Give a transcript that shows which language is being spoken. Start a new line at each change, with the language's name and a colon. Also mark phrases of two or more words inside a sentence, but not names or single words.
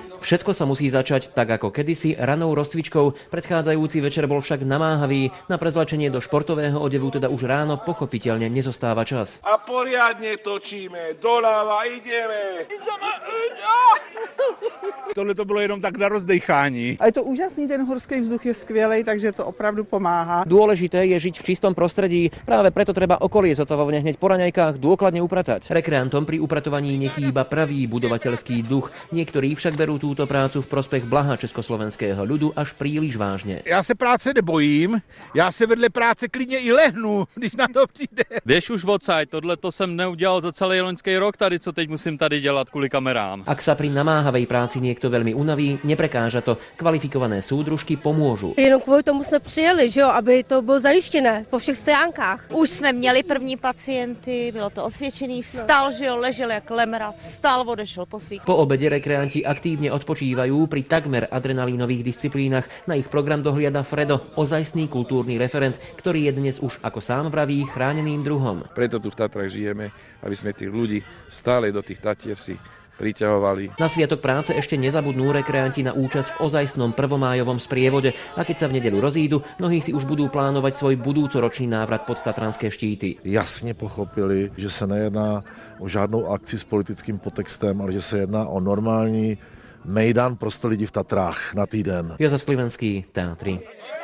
Slovak: Všetko sa musí začať tak ako kedysi ranou rozcvičkou. Predchádzajúci večer bol však namáhavý. Na prezlečenie do športového odevu teda už ráno pochopiteľne nezostáva čas. A poriadne točíme, doľava ideme.
Czech: Tohle to bylo jenom tak na rozdechání. A je to úžasný, ten horský vzduch je skvělej, takže to opravdu pomáha.
Slovak: Dôležité je žiť v čistom prostredí, práve preto treba okolie zotavovne hneď po raňajkách dôkladne upratať. Rekreantom pri upratovaní nechýba pravý budovateľský duch. Niektorí však berú túto prácu v prospech blaha československého ľudu až príliš vážne.
Czech: Já se práce nebojím, já se vedle práce klidně i lehnu, když na to přijde.
Slovak: Vieš už vocaj,
Czech: tohle to jsem neudělal za celý loňský rok tady, co teď musím tady dělat kvůli kamerám.
Slovak: Ak sa pri namáhavej práci niekto veľmi unaví, neprekáža to. Kvalifikované súdružky pomôžu.
Czech: Jenom kvůli tomu jsme přijeli, že jo, aby to bylo zajištěné po všech stránkách. Už jsme měli první pacienty, bylo to osvědčený, vstal, že jo, ležel jak lemra, vstal, odešel po svých.
Slovak: Po obede rekreanti aktívne odpočívajú pri takmer adrenalínových disciplínach. Na ich program dohliada Fredo, ozajstný kultúrny referent, ktorý je dnes už, ako sám vraví, chráneným druhom. Preto tu v Tatrách žijeme, aby sme tých ľudí stále do tých Tatier si priťahovali. Na Sviatok práce ešte nezabudnú rekreanti na účasť v ozajstnom prvomájovom sprievode a keď sa v nedeľu rozídu, mnohí si už budú plánovať svoj budúcoročný návrat pod tatranské štíty.
Czech: Jasně pochopili, že se nejedná o žádnou akci s politickým podtextem, ale že se jedná o normální mejdan pro 100 lidí v Tatrách na týden.
Slovak: Jozef Slivenský, Tátry.